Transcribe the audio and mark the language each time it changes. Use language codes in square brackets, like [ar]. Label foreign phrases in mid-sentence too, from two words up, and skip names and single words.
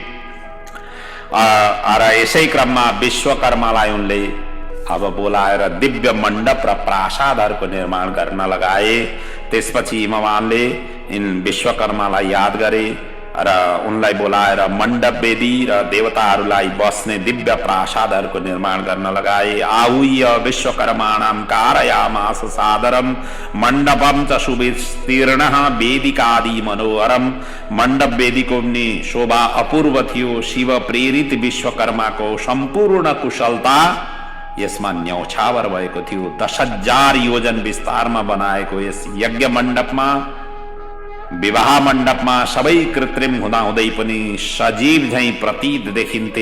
[ne] र यसै क्रममा विश्वकर्मालाई उनले अब बोलाएर दिव्य मण्डप र प्रासादहरूको निर्माण गर्न लगाए। त्यसपछि हिमवानले विश्वकर्मालाई याद गरे र उनलाई बोलाएर मण्डप वेदी र देवताहरूलाई बस्ने दिव्य प्रासादहरूको निर्माण गर्न लगाए। [sa] आहूय विश्वकर्माणां कारयामास सादरम मण्डपम च सुविस्तीर्णः वेदिकादि मनोहरम। [ne] मण्डप वेदीको पनि शोभा अपूर्व थियो। शिव प्रेरित विश्वकर्माको सम्पूर्ण कुशलता यसमा न्यौछावर भएको थियो। 10,000 योजन विस्तारमा बनाएको यस यज्ञ मण्डपमा, विवाह मण्डपमा सबै कृत्रिम हुँदाहुँदै पनि सजीव झैं प्रतीत देखिन्थे।